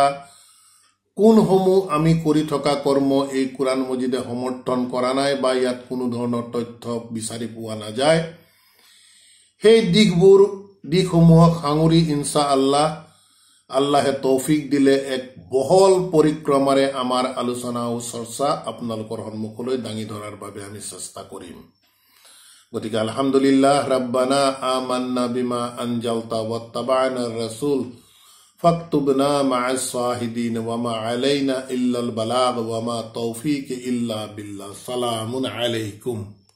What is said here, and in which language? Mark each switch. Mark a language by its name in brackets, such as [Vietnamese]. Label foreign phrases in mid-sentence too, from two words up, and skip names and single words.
[Assamese] কোনসমূহ আমি কৰি থকা কৰ্ম এই কোরআন মজিদে সমৰ্থন কৰা নাই বা ইয়াত কোনো ধৰণৰ তথ্য বিচাৰি পোৱা নাযায়, সেই দিশসমূহক সাঙুৰি ইনশাআল্লাহ আল্লাহে তৌফিক দিলে এক বহল পৰিক্ৰমাৰে আমাৰ আলোচনা আৰু চৰ্চা আপোনালোকৰ সন্মুখলৈ দাঙি ধৰাৰ বাবে আমি চেষ্টা কৰিম। [Arabic] গতিকে الحمد لله، ربنا آمنا بما أنزلت واتبعنا الرسول فاكتبنا مع الشاهدين وما علينا إلا البلاغ وما توفيق إلا بالله. سلام عليكم.